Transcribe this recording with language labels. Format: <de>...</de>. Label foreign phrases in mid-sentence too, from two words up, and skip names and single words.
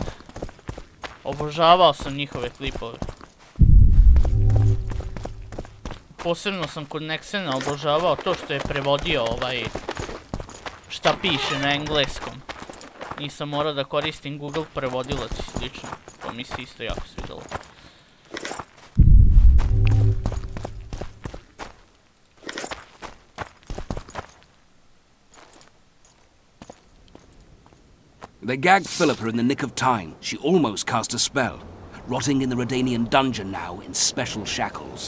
<sr>Obožavao sam njihove klipove. Posebno sam kod Nexena obožavao to što je prevodio šta piše na engleskom. Nisam morao da koristim Google prevodilac i slično. To mi se isto jako svidjelo.</sr> <en>They gagged Philippa in the nick of time. She almost cast a spell, rotting in the Redanian dungeon now in special shackles.</en>